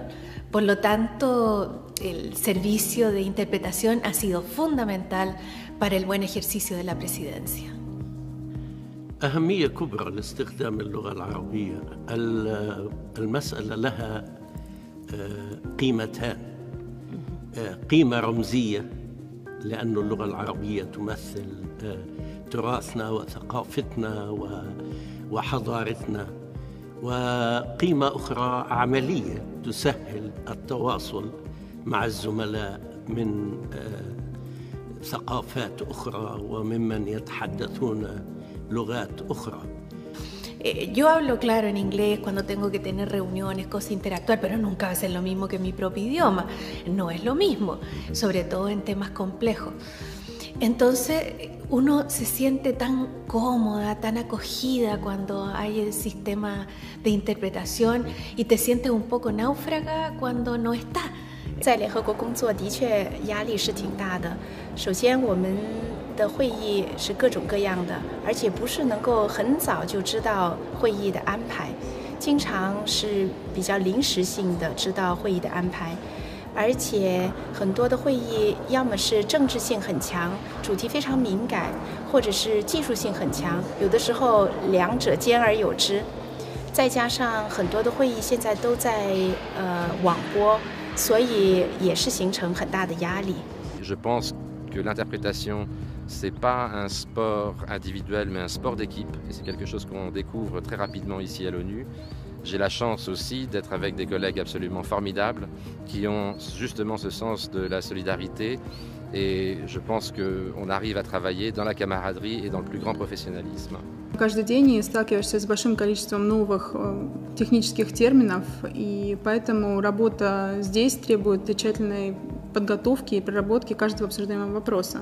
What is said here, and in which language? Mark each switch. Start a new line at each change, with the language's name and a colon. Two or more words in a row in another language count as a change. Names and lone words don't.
Spanish: Por lo tanto, el servicio de interpretación ha sido fundamental para el buen ejercicio de la presidencia.
Arabic: أهمية كبرى لاستخدام اللغة العربية. المسألة لها قيمتان، قيمة رمزية لأن اللغة العربية تمثل تراثنا وثقافتنا وحضارتنا، وقيمة أخرى عملية تسهل التواصل مع الزملاء من ثقافات أخرى وممن يتحدثون لغات أخرى.
Spanish: Yo hablo claro en inglés cuando tengo que tener reuniones, cosas, interactuar, pero nunca va a ser lo mismo que mi propio idioma. No es lo mismo, sobre todo en temas complejos. Entonces, uno se siente tan cómoda, tan acogida cuando hay el sistema de interpretación y te sientes un poco náufraga cuando no está.
Chinese: 在联合国工作的确压力是挺大的。首先，我们的会议是各种各样的，而且不是能够很早就知道会议的安排，经常是比较临时性的知道会议的安排，而且很多的会议要么是政治性很强，主题非常敏感，或者是技术性很强，有的时候两者兼而有之。再加上很多的会议现在都在网播。所以也是形成很大的压力。
French: Je pense que l'interprétation, c'est pas un sport individuel, mais un sport d'équipe. Et c'est quelque chose qu'on découvre très rapidement ici à l'ONU. J'ai la chance aussi d'être avec des collègues absolument formidables qui ont justement ce sens de la solidarité. Et je pense qu'on arrive à travailler dans la camaraderie et dans le plus grand professionnalisme.
Russian: Каждый день сталкиваешься с большим количеством новых технических терминов, и поэтому работа здесь требует тщательной подготовки и проработки каждого обсуждаемого вопроса.